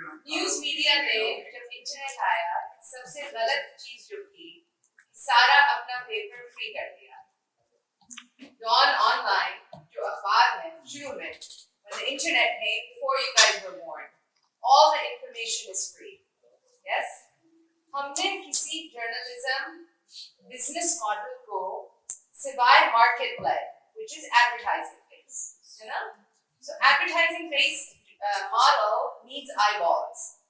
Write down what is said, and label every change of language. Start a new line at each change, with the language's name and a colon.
Hindi: News media ने जब internet आया सबसे गलत चीज जो की सारा अपना पेपर फ्री कर दिया। डॉन ऑनलाइन जो अखबार है शुरू में
English: when the internet came before you guys were born, all the information is free. Yes?
Hindi: हमने किसी जर्नलिज्म बिजनेस मॉडल को सिवाय market lead
English: which is advertising based,
Hindi: है ना?
English: So advertising based model needs eyeballs.